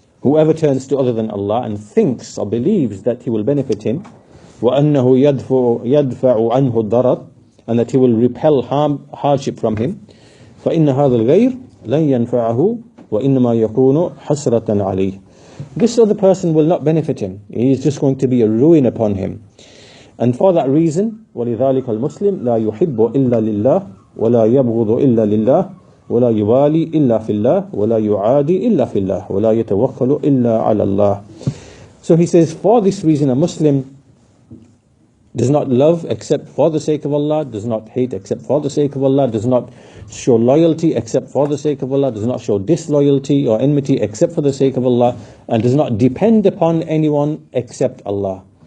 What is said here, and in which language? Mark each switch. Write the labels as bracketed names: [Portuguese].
[English] Whoever turns to other than Allah and thinks or believes that he will benefit him, [Arabic] وَأَنَّهُ يَدْفَعُ عَنْهُ الضَّرَرَ, [English] and that he will repel hardship from him, [Arabic] فَإِنَّ هَذَا الْغَيْرِ لَنْ يَنْفَعَهُ وَإِنَّمَا يَكُونُ حَسْرَةً عَلَيْهِ. [English] This other person will not benefit him. He is just going to be a ruin upon him. And for that reason, [Arabic] وَلِذَلِكَ الْمُسْلِمُ لَا يُحِبُّ إِلَّا لِلَّهِ وَلَا يَبْغُضُ إِلَّا لِلَّهِ ولا يوالي إلا في الله ولا يعادي إلا في الله ولا يتوكل إلا على الله. [English] So he says, for this reason a Muslim does not love except for the sake of Allah, does not hate except for the sake of Allah, does not show loyalty except for the sake of Allah, does not show disloyalty or enmity except for the sake of Allah, and does not depend upon anyone except Allah.